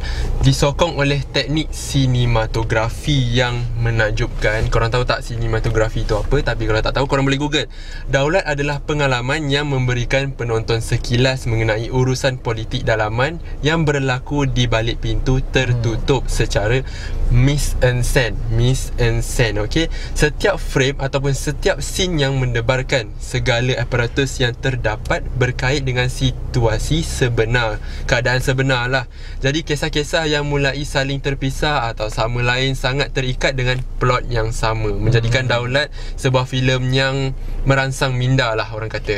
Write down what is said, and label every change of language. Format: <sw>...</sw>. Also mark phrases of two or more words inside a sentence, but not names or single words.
<ms>Disokong oleh teknik sinematografi yang menakjubkan. Korang tahu tak sinematografi itu apa? Tapi kalau tak tahu, korang boleh google. Daulat adalah pengalaman yang memberikan penonton sekilas mengenai urusan politik dalaman yang berlaku di balik pintu tertutup secara</ms> <fr>mise-en-scène. Mise-en-scène,</fr> <ms>okey. Setiap frame ataupun setiap scene yang mendebarkan segala aparatus yang terdapat berkait dengan situasi sebenar, keadaan sebenar lah. Jadi kisah-kisah yang mulai saling terpisah atau sama lain sangat terikat dengan plot yang sama, menjadikan Daulat sebuah filem yang merangsang minda lah orang kata.</ms>